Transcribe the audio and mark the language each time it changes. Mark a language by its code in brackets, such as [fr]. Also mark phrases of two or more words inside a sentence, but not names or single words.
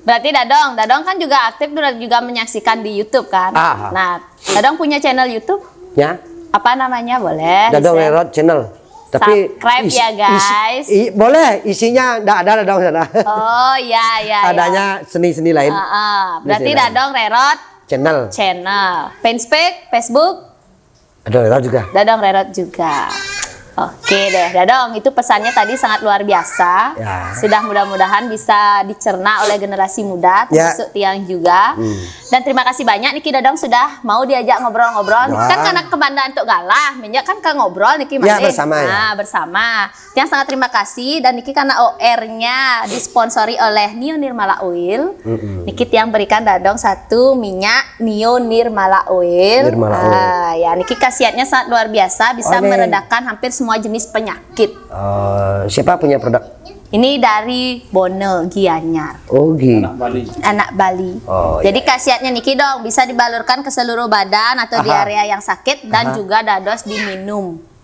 [id] Berarti Dadong kan juga aktif juga menyaksikan di YouTube kan? Nah, Dadong punya channel YouTube? Ya. Apa namanya? Boleh. Dadong Rerot channel. Tapi [en] subscribe ya guys. [id] Boleh, isinya enggak ada Dadong sana. Oh iya. Adanya seni-seni lain. Berarti Dadong Rerot channel. Fanspage, Facebook. Dadong Rerot juga. Dadong Rerot juga. Oke deh, Dadong, itu pesannya tadi sangat luar biasa. Ya. Sudah mudah-mudahan bisa dicerna oleh generasi muda, termasuk Tiang juga. Dan terima kasih banyak Niki Dadong sudah mau diajak ngobrol-ngobrol. Kan karena kebandaan untuk galah, minyak kan ke ngobrol Niki ya, bersama bersama. Tiang sangat terima kasih dan Niki karena OR-nya disponsori oleh Nio Nirmala Oil. Niki Tiang berikan Dadong satu minyak Nio Nirmala Oil. Ya, Niki khasiatnya sangat luar biasa, bisa meredakan hampir semua jenis penyakit. Siapa punya produk? Ini dari Bone Gianyar. Oh gitu. Anak Bali. Jadi khasiatnya Niki dong bisa dibalurkan ke seluruh badan atau di area yang sakit dan juga dados diminum.